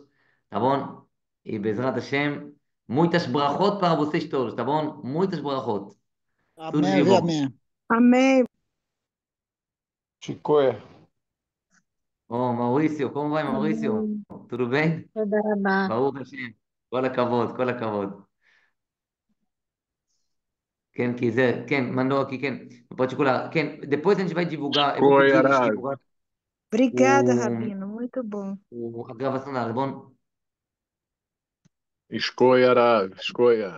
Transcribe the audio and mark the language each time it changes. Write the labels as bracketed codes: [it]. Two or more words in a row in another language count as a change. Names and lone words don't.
[pt] Tá bom? E [he] בעזרת השם. [pt] Muitas brachot para vocês todos, tá bom? Muitas brachot. Tudo de Amém e bom. amém. Amém. Chicoia. Bom, Maurício, como vai, Maurício? Amém. Tudo bem? [he] תודה רבה. ברוך השם. כל הכבוד, כל הכבוד. [pt] Quem quiser, quem mandou aqui, quem em particular, quem depois a gente vai divulgar, eu vou Chicoia, pedir eles Arazi. divulgar Obrigada, o, Rabino. Muito bom. a gravação da bom? Escoia, Arazi. Escoia.